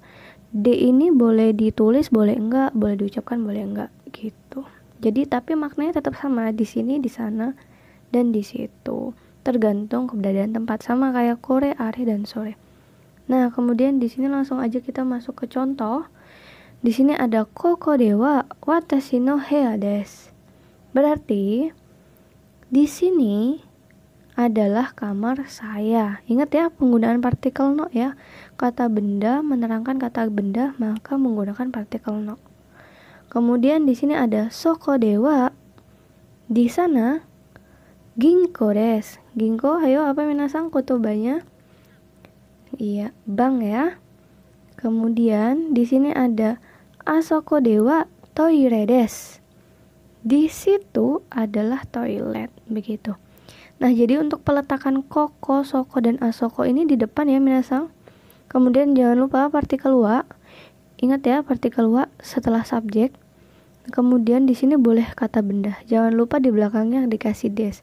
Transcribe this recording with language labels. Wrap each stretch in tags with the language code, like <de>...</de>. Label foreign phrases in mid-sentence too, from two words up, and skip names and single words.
<id>D ini boleh ditulis, boleh enggak, boleh diucapkan, boleh enggak, gitu. Jadi tapi maknanya tetap sama, di sini, di sana, dan di situ. Tergantung keberadaan tempat, sama kayak</id> <ja>これ、あれ,</ja> <id>dan sore. Nah, kemudian di sini langsung aja kita masuk ke contoh. Di sini ada</id> <ja>ここでは私の部屋です.</ja> <id>Berarti di sini adalah kamar saya. Ingat ya penggunaan partikel no ya. Kata benda menerangkan kata benda, maka menggunakan partikel no. Kemudian di sini ada</id> <ja>そこでは.</ja> <id>Di sana</id> <ja>銀行です.</ja> <id>Ginko, ayo apa minasang kotobanya? Iya, bank ya. Kemudian di sini ada</id> <ja>あそこではトイレです.</ja> <id>Di situ adalah toilet, begitu. Nah, jadi untuk peletakan</id> <ja>ここ、そこ,</ja> <id>dan asoko ini di depan ya minasang. Kemudian jangan lupa partikel wa. Ingat ya, partikel wa setelah subjek. Kemudian di sini boleh kata benda. Jangan lupa di belakangnya dikasih des.</id>